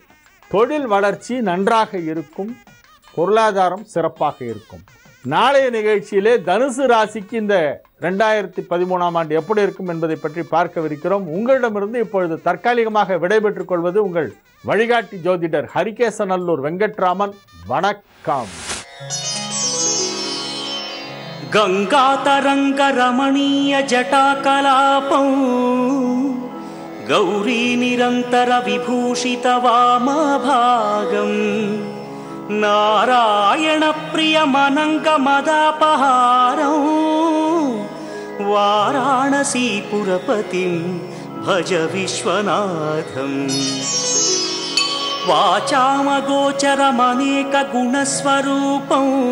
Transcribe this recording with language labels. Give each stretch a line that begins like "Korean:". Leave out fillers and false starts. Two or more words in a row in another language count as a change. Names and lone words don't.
Tamil: தொழில் வளர்ச்சி நன்றாக இருக்கும். பொருளாதாரம் சிறப்பாக இருக்கும். நாளைய நிகழ்ச்சியிலே தனுசு ராசிக்கு இந்த 2013ஆம் ஆண்டு எப்படி இருக்கும் என்பதை பற்றி பார்க்கவிருக்கிறோம். உங்களிடமிருந்து இப்பொழுது தற்காலிகமாக விடைபெற்றுக் கொள்வது உங்கள் வழிகாட்டி ஜோதிடர் ஹரிகேசநல்லூர் வெங்கட்ராமன். வணக்கம்.
Sanskrit: गंगातरंग रमणीय जटाकलापं गौरी निरंतर विभूषित वामभागं नारायण प्रिय मनंग मदापहारं वाराणसीपुरपतिं भज विश्वनाथं वाचामगोचरमनेक गुणस्वरूपं